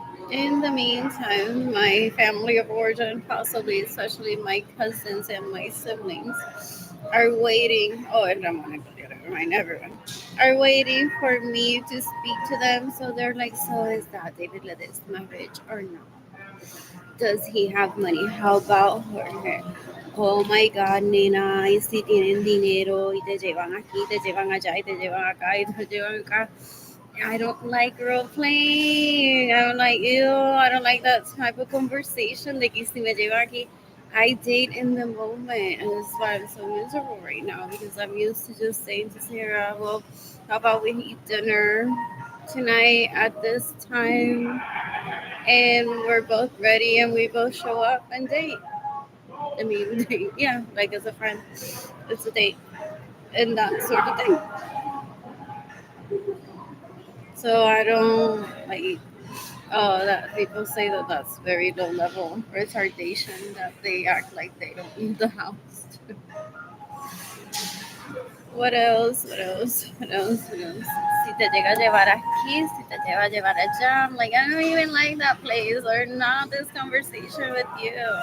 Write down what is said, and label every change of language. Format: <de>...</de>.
<en>In the meantime, my family of origin, possibly especially my cousins and my siblings, are waiting. Oh, and I'm gonna remind everyone, are waiting for me to speak to them. So they're like, "So is that David Ledesma rich or not? Does he have money? How about Jorge? Oh my God,</en> <es>nena, y si tienen dinero y te llevan aquí, te llevan allá y te llevan acá y te llevan acá."</es> <en>I don't like role playing. I don't like you. I don't like that type of conversation. Like, you see me aquí. I date in the moment, and that's why I'm so miserable right now because I'm used to just saying to Sarah, "Well, how about we eat dinner tonight at this time?" And we're both ready, and we both show up and date. I mean, date, yeah, like as a friend, it's a date, and that sort of thing. So I don't like. Oh, that people say that that's very low level retardation. That they act like they don't leave the house. What else? What else? What else? What else?</en> <es>Si te llega a llevar aquí, si te lleva a llevar allá.</es> <en>I'm like, I don't even like that place or not this conversation with you.</en>